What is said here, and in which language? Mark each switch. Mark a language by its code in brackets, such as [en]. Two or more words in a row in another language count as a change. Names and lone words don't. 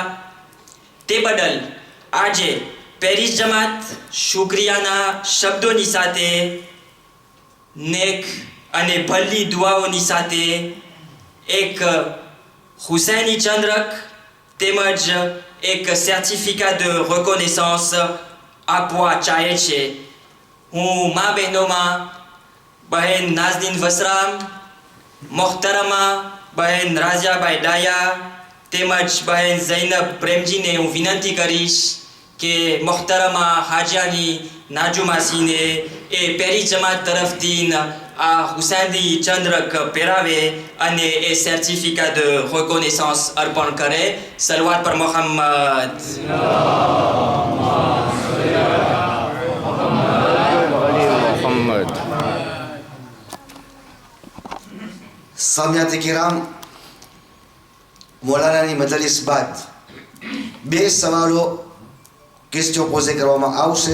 [gu] તે બદલ આજે પેરિસ જમાત શુક્રિયાના શબ્દોની સાથે નેક અને ભલી દુઆઓની સાથે એક હુસૈની ચંદ્રક તેમજ એક [fr] certificat de reconnaissance [gu] આપવા ચાહે છે. હું મા બહેનોમાં બહેન નાઝનીન વસરામ, મોહતરમા બહેન રાજાબાઈ ડાયા તેમજ બહેન ઝૈનબ પ્રેમજીને હું વિનંતી કરીશ કે મોહતરમા હાજાની નાજુમાસીને એ પેરિસ જમાત તરફથી આ હુસૈની ચંદ્રક પહેરાવે અને એ [fr] certificat de reconnaissance [gu] અર્પણ કરે. સલવાત પર મોહમ્મદ. સામિયાત કિરામ, મૌલાનાની મજલિસ બાદ બે સવાલો ક્વેશ્ચન પોઝે કરવામાં આવશે.